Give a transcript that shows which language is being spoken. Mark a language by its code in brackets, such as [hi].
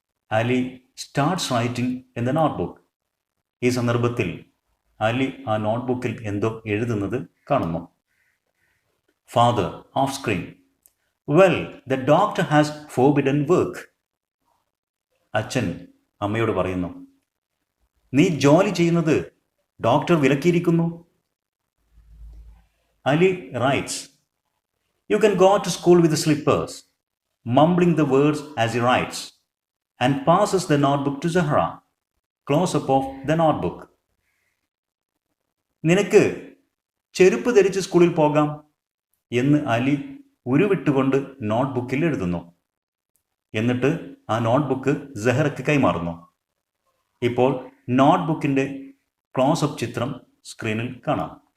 [en] Ali starts writing in the notebook. [ml] ഈ സന്ദർഭത്തിൽ അലി ആ നോട്ട്ബുക്കിൽ എന്തോ എഴുതുന്നത് കാണുന്നു. [en] Father off screen, well the doctor has forbidden work. [ml] അച്ഛൻ അമ്മയോട് പറയുന്നു, നീ ജോലി ചെയ്യുന്നത് doctor വിലക്കിയിരിക്കുന്നു. [en] Ali writes, you can go to school with slippers, mumbling the words as he writes, and passes the notebook to Zahra. Close up of the notebook. [ml] നിനക്ക് ചെരുപ്പ് ധരിച്ച് സ്കൂളിൽ പോകാം എന്ന് അലി ഉരുവിട്ടുകൊണ്ട് നോട്ട്ബുക്കിൽ എഴുതുന്നു. എന്നിട്ട് ആ നോട്ട്ബുക്ക് സഹറയ്ക്ക് കൈമാറുന്നു. ഇപ്പോൾ നോട്ട്ബുക്കിൻ്റെ ക്ലോസപ്പ് ചിത്രം സ്ക്രീനിൽ കാണാം.